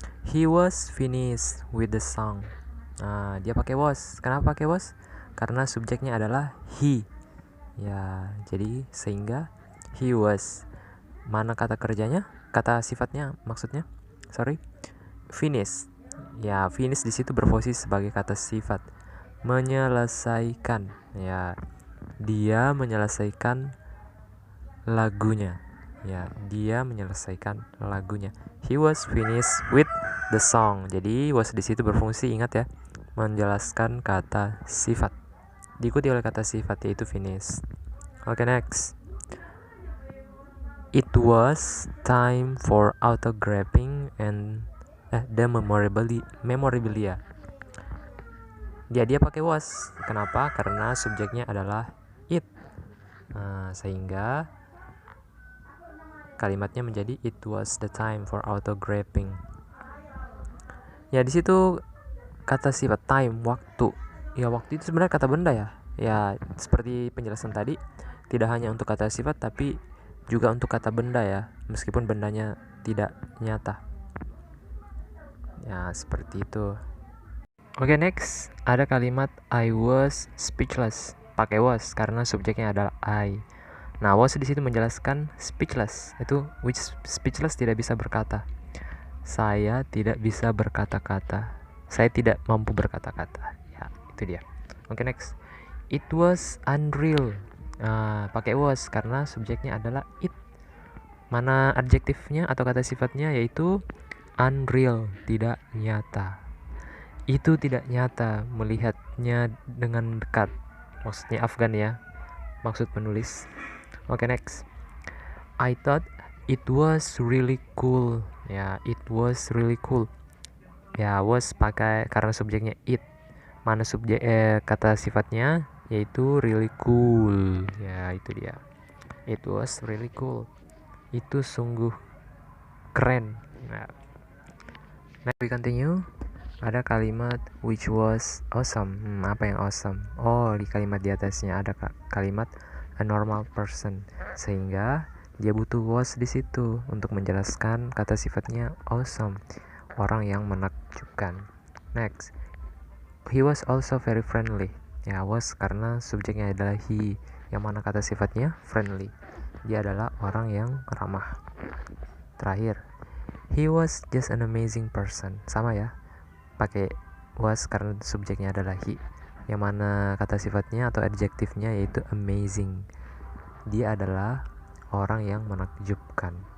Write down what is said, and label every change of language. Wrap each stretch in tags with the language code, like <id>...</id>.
<en>He was finished with the song.</en> <id>Nah, dia pakai was. Kenapa pakai was? Karena subjeknya adalah he. Ya, jadi sehingga he was. Mana kata kerjanya? Kata sifatnya maksudnya? Finish. Ya, finish di situ berposisi sebagai kata sifat. Menyelesaikan. Ya, dia menyelesaikan lagunya. Ya, dia menyelesaikan lagunya.</id> <en>He was finished with the song.</en> <id>Jadi was di situ berfungsi, ingat ya, menjelaskan kata sifat. Diikuti oleh kata sifat yaitu finish. Oke, next.</id> <en>It was time for autographing and the memorabilia.</en> <id>Dia pakai was. Kenapa? Karena subjeknya adalah it. Sehingga kalimatnya menjadi</id> <en>it was the time for autographing.</en> <id>Ya, di situ kata sifat time, waktu. Ya, waktu itu sebenarnya kata benda ya. Ya, seperti penjelasan tadi, tidak hanya untuk kata sifat tapi juga untuk kata benda ya, meskipun bendanya tidak nyata. Ya, seperti itu. Oke, next ada kalimat</id> <en>I was speechless.</en> <id>Pakai was karena subjeknya adalah I. Nah, was di situ menjelaskan speechless, itu which speechless tidak bisa berkata. Saya tidak bisa berkata-kata. Saya tidak mampu berkata-kata. Ya, itu dia. Oke, next.</id> <en>It was unreal.</en> <id>Pakai was karena subjeknya adalah it. Mana adjektifnya atau kata sifatnya? Yaitu unreal, tidak nyata. Itu tidak nyata, melihatnya dengan dekat. Maksudnya Afghan ya, maksud penulis. Oke, next.</id> <en>I thought it was really cool. Ya, it was really cool.</en> <id>Ya, was pakai karena subjeknya it. Mana subjek kata sifatnya? Yaitu really cool. Ya, itu dia.</id> <en>It was really cool.</en> <id>Itu sungguh keren.</id> <en>Nah, next we continue.</en> <id>Ada kalimat</id> <en>which was awesome.</en> <id>Apa yang awesome? Oh, di kalimat di atasnya ada kalimat a normal person, sehingga dia butuh was di situ untuk menjelaskan kata sifatnya awesome, orang yang menakjubkan.</id> <en>Next, he was also very friendly.</en> <id>Ya, was karena subjeknya adalah he, yang mana kata sifatnya friendly. Dia adalah orang yang ramah.</id> <en>Terakhir, he was just an amazing person.</en> <id>Sama ya, pakai was karena subjeknya adalah he, yang mana kata sifatnya atau adjektifnya yaitu amazing. Dia adalah orang yang menakjubkan.</id>